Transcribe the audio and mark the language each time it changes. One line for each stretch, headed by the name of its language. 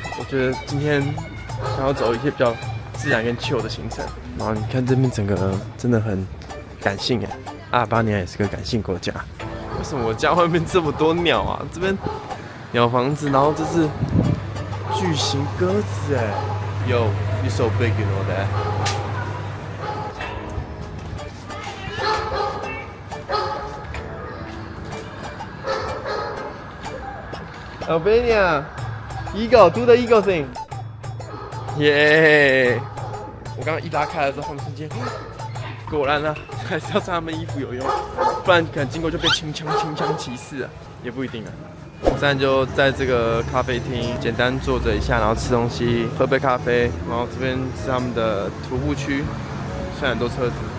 Chinese: 我觉得今天想要走一些比较自然跟 chill 的行程。然后你看这边整个真的很感性哎，阿尔巴尼亚也是个感性国家。为什么我家外面这么多鸟啊？这边鸟房子，然后这是巨型鸽子哎。
English: Yo, you're so big, you know that. Albania, Eagle, do the eagle thing. Yeah.
Chinese: 我刚刚一拉开了之后，他们瞬间，果然啊，还是要穿他们衣服有用，不然可能经过就被清枪歧视啊，也不一定啊。我现在就在这个咖啡厅简单坐着一下，然后吃东西，喝杯咖啡，然后这边是他们的徒步区，虽然很多车子。